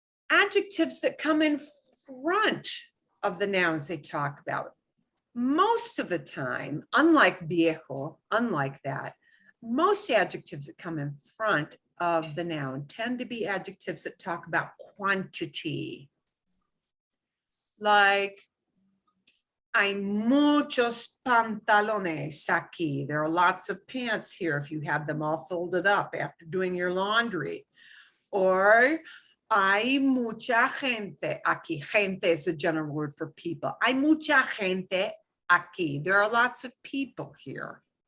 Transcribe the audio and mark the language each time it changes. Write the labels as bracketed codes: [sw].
[en] Adjectives that come in front of the nouns they talk about. Most of the time, unlike viejo, unlike that, most adjectives that come in front of the noun tend to be adjectives that talk about quantity. [es] Like, hay muchos pantalones aquí. [en] There are lots of pants here if you have them all folded up after doing your laundry. [es] Or hay mucha gente aquí. [en] Gente is a general word for people. [es] Hay mucha gente aquí. [en] There are lots of people here.